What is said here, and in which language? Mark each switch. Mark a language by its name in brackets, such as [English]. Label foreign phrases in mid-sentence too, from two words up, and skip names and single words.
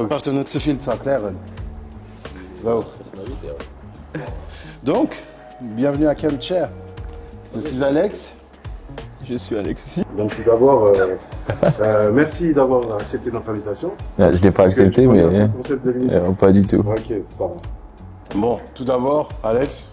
[German] Ich brauche nicht zu viel zu erklären. So. [French] Donc, bienvenue à Camp Chair. Je suis Alex. Je suis Alexis. Donc tout d'abord, merci d'avoir accepté notre invitation. Je l'ai pas accepté, mais Le concept de l'émission. pas du tout. Ok, ça va. Bon, tout d'abord, Alex.